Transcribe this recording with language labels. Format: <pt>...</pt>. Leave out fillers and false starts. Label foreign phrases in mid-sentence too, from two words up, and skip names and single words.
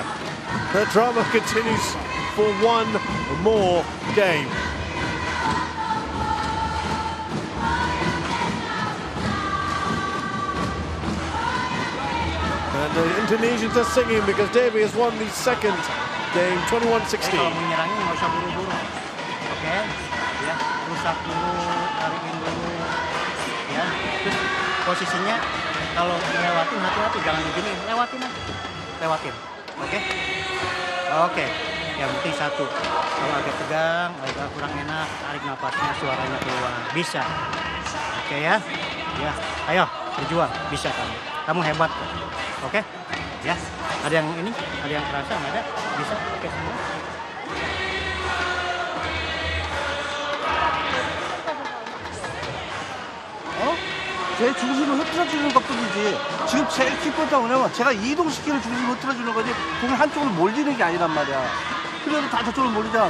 <en>The drama continues for one more game. And the Indonesians are singing because Dewi has won the second game, 21-16.</en> <id>Kalau menyerangnya nggak usah buru-buru, oke? Ya, rusak dulu, tarikin dulu, ya. Terus posisinya kalau lewatin hati-hati, jangan begini, lewatin aja, lewatin, oke? Oke, yang penting satu, kalau agak tegang, agak kurang enak, tarik napasnya, suaranya keluar, bisa, oke ya? Ya, ayo berjuang, bisa kamu hebat, oke? Ya, ada yang ini, ada yang kerasa, nggak ada, bisa, oke semua.</id> <ko>제 중심을 흐트러주는 것뿐이지. 지금 제일 키포인트가 뭐냐면 제가 이동시키는 중심을 흐트러주는 거지 공이 한쪽으로 몰리는 게 아니란 말이야. 그래도 다 저쪽으로 몰리잖아.</ko>